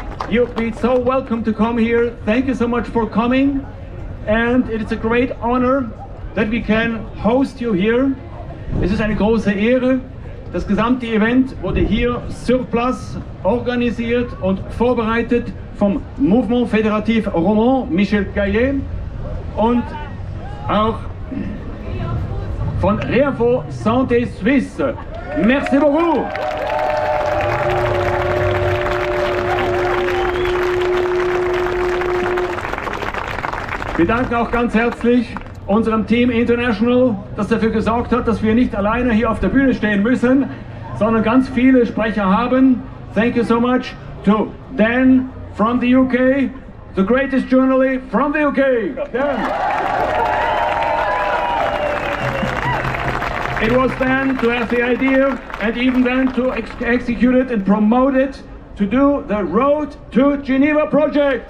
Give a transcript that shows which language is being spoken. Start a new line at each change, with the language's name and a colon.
English: You've been so welcome to come here. Thank you so much for coming. And it is a great honor that we can host you here.
German: Es ist eine große Ehre. Das gesamte Event wurde hier
French: sur place
German: organisiert und vorbereitet vom Mouvement Fédératif Roman Michel Gaillet und auch von Réinfo Santé Suisse.
French: Merci beaucoup.
German: Wir danken auch ganz herzlich unserem Team International, das dafür gesorgt hat, dass wir nicht alleine hier auf der Bühne stehen müssen, sondern ganz viele Sprecher haben.
English: Thank you so much to Dan from the UK, the greatest journalist from the UK. Dan. It was Dan to have the idea and even then to execute it and promote it to do the Road to Geneva project.